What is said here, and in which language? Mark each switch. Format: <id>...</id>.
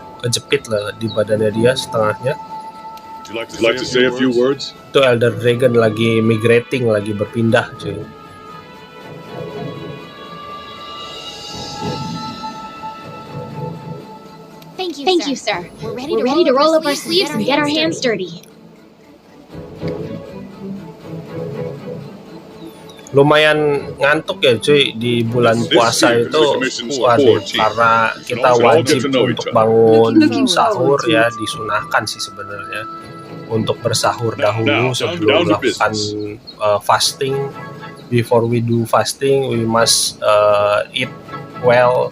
<id>Kejepit lah di badannya dia setengahnya. Would you like to say a few words? Itu Elder Dragon lagi migrating, lagi berpindah cuy.</id> <en>Thank you, sir. We're ready to roll up our sleeves and get our hands dirty.</en> <id>Lumayan ngantuk ya cuy di bulan puasa itu. Waduh, karena kita wajib untuk bangun sahur ya, disunahkan sih sebenarnya untuk bersahur dahulu sebelum melakukan fasting.</id> <en>before we do fasting, we must eat well</en>